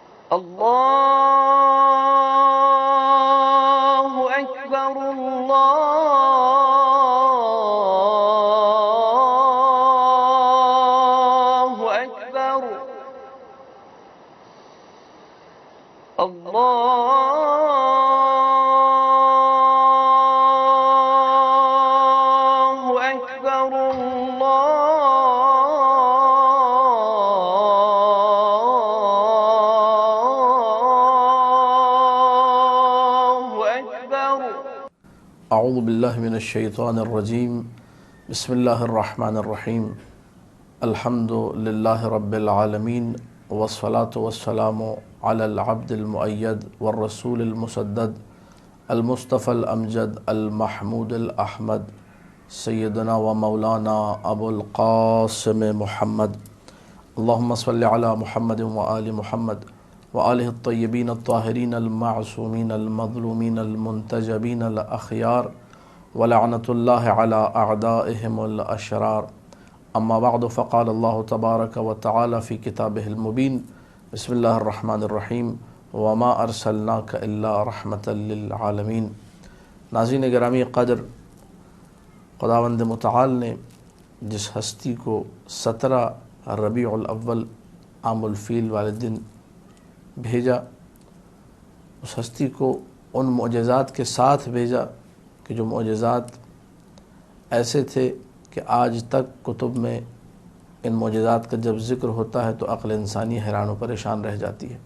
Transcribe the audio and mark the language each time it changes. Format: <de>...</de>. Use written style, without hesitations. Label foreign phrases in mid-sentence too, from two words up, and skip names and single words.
<ar>اللہ اکبر اللہ اکبر اللہ اکبر اعوذ باللہ من الشیطان الرجیم بسم اللہ الرحمن الرحیم الحمد للہ رب العالمین والصلاة والسلام علی العبد المؤید والرسول المسدد المصطفى الامجد المحمود الاحمد سیدنا و مولانا ابو القاسم محمد اللہم صلی علی محمد و آل محمد وآلہ الطیبین الطاہرین المعصومین المظلومین المنتجبین الاخیار ولعنۃ اللہ علی اعدائہم الاشرار اما بعد فقال اللہ تبارک و تعالی فی کتابہ المبین بسم اللہ الرحمن الرحیم وما ارسلناک الا رحمۃ للعالمین۔</ar> <ur>ناظرین گرامی قدر، خداوند متعال نے جس ہستی کو 17 ربیع الاول عام الفیل والے دن بھیجا، اس ہستی کو ان معجزات کے ساتھ بھیجا کہ جو معجزات ایسے تھے کہ آج تک کتب میں ان معجزات کا جب ذکر ہوتا ہے تو عقل انسانی حیران و پریشان رہ جاتی ہے۔</ur>